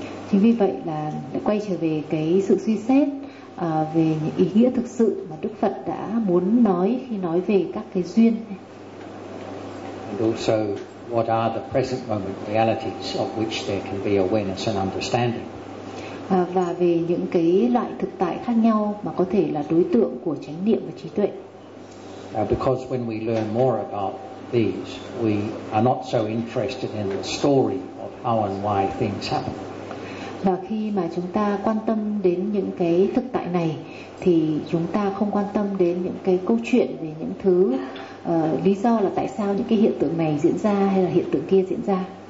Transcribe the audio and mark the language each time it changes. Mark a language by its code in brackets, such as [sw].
[vi] Chính vì vậy là quay trở về cái sự suy xét về những ý nghĩa thực sự mà Đức Phật đã muốn nói khi nói về các cái duyên. [en] And also, what are the present moment realities of which there can be awareness and understanding? [vi] Và về những cái loại thực tại khác nhau mà có thể là đối tượng của chánh niệm và trí tuệ. [en] Because when we learn more about these, we are not so interested in the story of how and why things happen. [vi] Và khi mà chúng ta quan tâm đến những cái thực tại này thì chúng ta không quan tâm đến những cái câu chuyện về những thứ lý do là tại sao những cái hiện tượng này diễn ra hay là hiện tượng kia diễn ra.